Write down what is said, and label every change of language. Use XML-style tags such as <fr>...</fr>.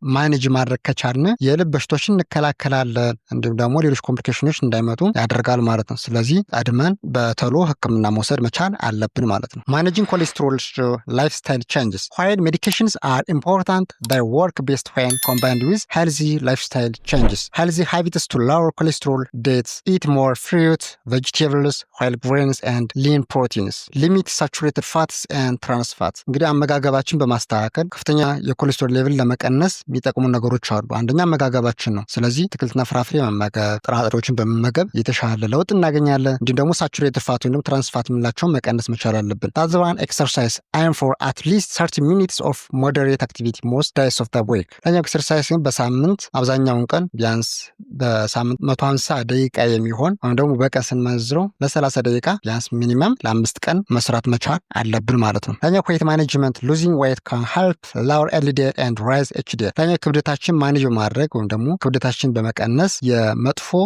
<am>ማኔጅ ማድረግ ከቻልን የልብ በሽታዎችን እንከላከላለን፣ እንዲሁም ደግሞ ሌሎች ኮምፕሊኬሽኖች እንዳይመጡ ያደርጋል ማለት ነው። ስለዚህ ቀድመን በቶሎ ሕክምና መውሰድ መቻል አለብን ማለት ነው።</am> <en>ማኔጂንግ ኮሌስትሮል ላይፍስታይል ቼንጅስ while medications are important they work best when combined with healthy lifestyle changes. healthy habits to lower cholesterol diets eat more fruit vegetables whole grains and lean proteins limit saturated fats and trans fats።</en> <am>እንግዲህ አመጋገባችን በማስተካከል ከፍተኛ የኮሌስትሮል ሌቭል ለመቀነስ የሚጠቅሙ ነገሮች አሉ። አንደኛ አመጋገባችን ነው። ስለዚህ አትክልትና ፍራፍሬ መመገብ፣ ጥራጥሬዎችን በመመገብ የተሻለ ለውጥ እናገኛለን። እንዲሁም ደግሞ ሳቹሬትድ ፋት ወይም ደግሞ ትራንስፋት የምንላቸውን መቀነስ መቻል አለብን። ታዘባን</am> <en>ኤክሰርሳይዝ አይም ፎር አት ሊስት 30 ሚኒትስ ኦፍ ሞደሬት አክቲቪቲ ሞስት ዳይስ ኦፍ ዘ ዊክ።</en> <am>ለኛው ኤክሰርሳይዝ ግን በሳምንት አብዛኛውን ቀን ቢያንስ በሳምንት 150 ደቂቃ የሚሆን ወይም ደግሞ በቀን ስንመዝረው ለ30 ደቂቃ ቢያንስ ሚኒመም ለ5 ቀን መስራት መቻል አለብን ማለት ነው። ለኛው</am> <en>ዌይት ማኔጅመንት ሉዚንግ ዌይት ካን ሄልፕ ሎወር ኤልዲኤል ኤንድ ራይዝ ኤችዲኤል።</en> <am>ለኛው ክብደታችን ማኔጅ ማድረግ ወይም ደግሞ ክብደታችን በመቀነስ የመጥፎ</am>